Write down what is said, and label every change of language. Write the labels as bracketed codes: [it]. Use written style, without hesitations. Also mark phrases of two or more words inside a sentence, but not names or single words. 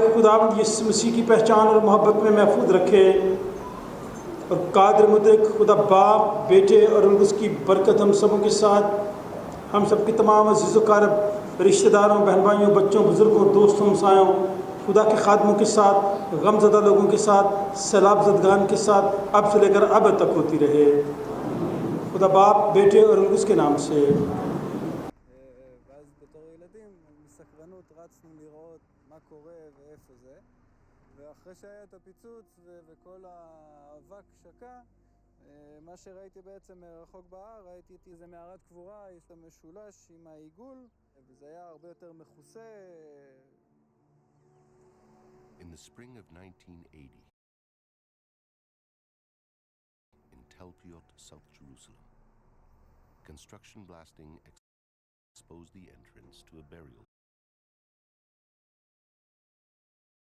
[ur] خداوند یسوع مسیح کی پہچان اور محبت میں محفوظ رکھے اور قادر مطلق خدا باپ، بیٹے اور اس کی برکت ہم سبوں کے ساتھ، ہم سب کے تمام عزیز و اقارب، رشتہ داروں، بہن بھائیوں، بچوں، بزرگوں، دوستوں، ہمسایوں، خدا کے خادموں کے ساتھ، غم زدہ لوگوں کے ساتھ، سیلاب زدگان کے ساتھ اب سے لے کر اب تک ہوتی رہے. خدا باپ، بیٹے اور اس کے نام سے. [he] ואז בתור ילדים מסקרנות רצנו לראות מה קורה ואיפה זה, ואחרי שהיה את הפיצוץ וכל האבק שקע, מה שראיתי בעצם מרחוק בהר, ראיתי את איזה מערת קבורה, יש לה משולש עם העיגול, וזה היה הרבה יותר מכוסה. [en] In the spring of 1980, in Tel Piot, South Jerusalem, construction blasting exposed the entrance to a burial tomb.